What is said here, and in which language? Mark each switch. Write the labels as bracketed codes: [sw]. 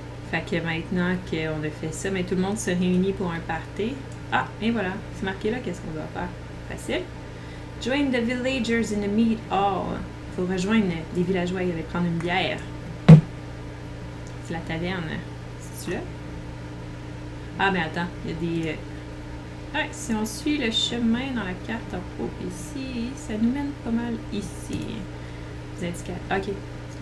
[fr] Fait que maintenant qu'on a fait ça, mais tout le monde se réunit pour un party. Ah, et voilà. C'est marqué là, qu'est-ce qu'on doit faire? Facile. [en] Join the villagers in the mead hall. [fr] Il faut rejoindre les villageois et aller prendre une bière. C'est la taverne. C'est-tu là? Ah, mais attends. Il y a des... Ouais, si on suit le chemin dans la carte en haut ici, ça nous mène pas mal ici. Les indicateurs. Ok, c'est